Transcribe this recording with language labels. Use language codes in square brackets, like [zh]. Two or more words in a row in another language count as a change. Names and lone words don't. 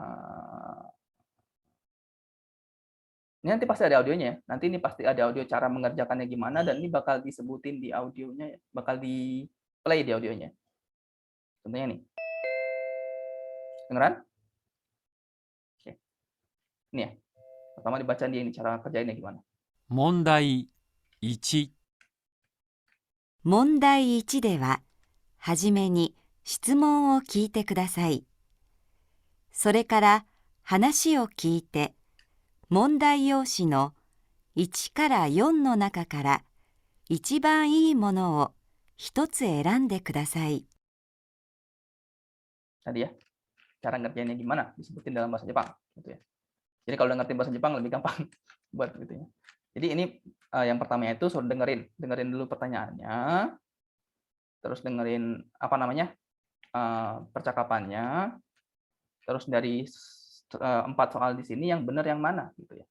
[id] Ini nanti pasti ada audionya ya. Nanti ini pasti ada audio cara mengerjakannya gimana dan ini bakal disebutin di audionya ya. Bakal di play di audionya. Contohnya nih. Dengeran? Oke. Ini ya. Pertama dibaca dia ini cara kerjainnya gimana. [ja] 問題1、問題1では、はじめに質問を聞いてください。それから話を聞いて、問題用紙の1から4の中から一番いいものを一つ選んでください。 [id] Tadi ya. Cara ngerjainnya gimana disebutin dalam bahasa Jepang gitu ya. Jadi kalau udah ngerti bahasa Jepang lebih gampang buat gitu ya. Jadi ini yang pertamanya itu suruh dengerin dulu pertanyaannya, terus dengerin apa namanya percakapannya, terus dari 4 soal di sini yang benar yang mana gitu ya.